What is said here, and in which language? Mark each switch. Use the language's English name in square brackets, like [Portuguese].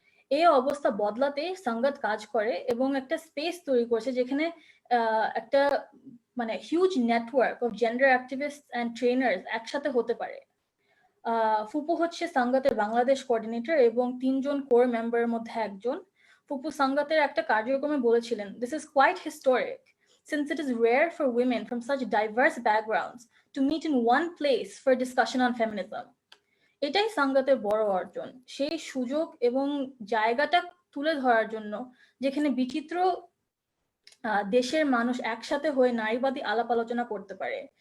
[Bangla] এই অবস্থা বদলাতে সাঙ্গাত কাজ করে এবং একটা স্পেস তৈরি করেছে যেখানে একটা মানে [English] huge network of gender activist and trainers [Bangla] একসাথে হতে পারে। ফুপু হচ্ছে সাঙ্গাতের বাংলাদেশ কোঅর্ডিনেটর এবং 3 জন কোর মেম্বারের মধ্যে একজন। ফুপু সাঙ্গাতের একটা কার্যক্রমে বলেছিলেন, [English] This is quite historic since it is rare for women from such diverse backgrounds to meet in one place for discussion on feminism. [Bangla] এটাই সাঙ্গাতের বড় অর্জন, সেই সুযোগ এবং জায়গাটা তুলে ধরার জন্য যেখানে বিচিত্র দেশের মানুষ একসাথে হয়ে নারীবাদী আলাপ আলোচনা করতে পারে।